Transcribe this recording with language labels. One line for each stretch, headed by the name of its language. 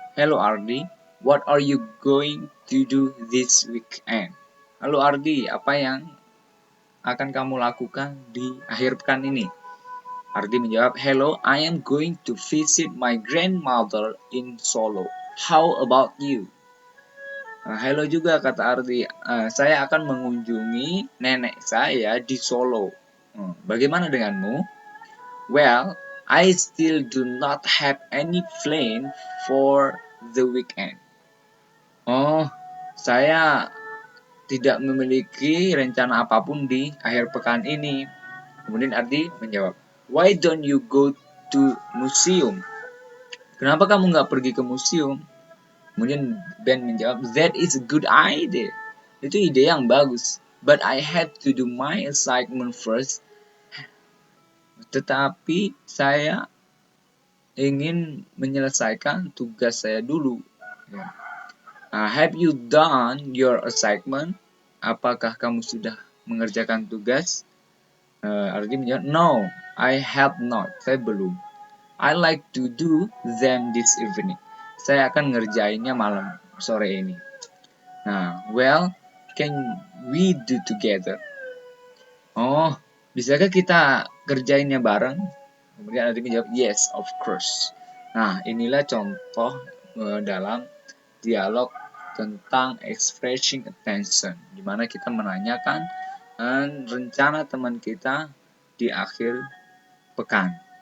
English: Hello Ardi, what are you going to do this weekend?
Indonesian: Halo Ardi, apa yang akan kamu lakukan di akhir pekan ini? Ardi menjawab,
English: hello, I am going to visit my grandmother in Solo. How about you?
Indonesian: Hello juga kata Ardi, saya akan mengunjungi nenek saya di Solo. Bagaimana denganmu?
English: Well, I still do not have any plan for the weekend.
Indonesian: Oh, saya tidak memiliki rencana apapun di akhir pekan ini. Kemudian Ardi menjawab,
English: why don't you go to museum?
Indonesian: Kenapa kamu nggak pergi ke museum? Kemudian Ben menjawab,
English: that is a good idea.
Indonesian: Itu ide yang bagus.
English: But I had to do my assignment first.
Indonesian: Tetapi saya ingin menyelesaikan tugas saya dulu.
English: Have you done your assignment?
Indonesian: Apakah kamu sudah mengerjakan tugas? Ardi menjawab,
English: no, I have not.
Indonesian: Saya belum.
English: I like to do them this evening.
Indonesian: Saya akan ngerjainnya malam sore ini.
English: Nah, well, can we do together?
Indonesian: Oh, bisakah kita kerjainnya bareng? Kemudian Ardi menjawab, yes, of course. Nah, inilah contoh dalam dialog tentang expressing attention, di mana kita menanyakan rencana teman kita di akhir pekan.